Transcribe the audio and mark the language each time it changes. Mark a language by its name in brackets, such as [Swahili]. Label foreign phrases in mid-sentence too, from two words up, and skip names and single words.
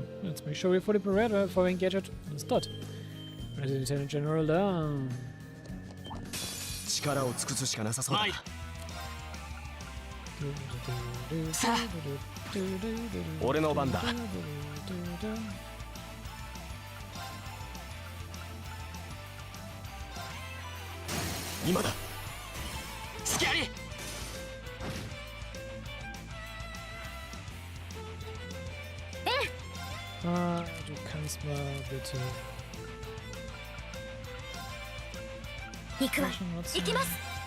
[English] Let's make sure we're fully prepared for engagement and start. Ready, Lieutenant General down. [Japanese] 力を尽くすしかなさそうだ。さあ、俺の番だ。今だ。隙あり。 [German] Ah, du kannst mal bitte. [Japanese] 行くわ。行きます。